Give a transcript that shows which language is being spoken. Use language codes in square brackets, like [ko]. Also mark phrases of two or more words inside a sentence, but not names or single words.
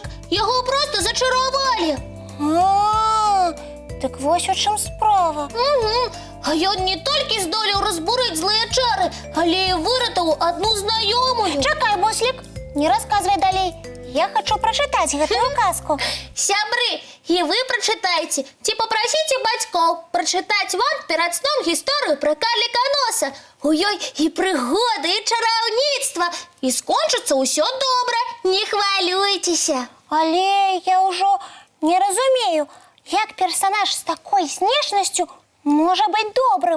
[uk] Його просто зачарували. Так ось у чим справа. А ён не тільки здолів розбурити злые чари, але й вирятував одну знайомую. Чекай, Буслик, не розказуй далі. Я хочу прочитати [be] гэтую казку. Сябры, [uk] і ви прочитайте. Ці попросите батьков прочитати вам перед сном історію про Карлика Носа. Ой-ой, і пригоди, і чарівництво. І скончиться усе добре, не хвилюйтеся. Але я вже не розумію, як персонаж з такою внешністю може бути добрим.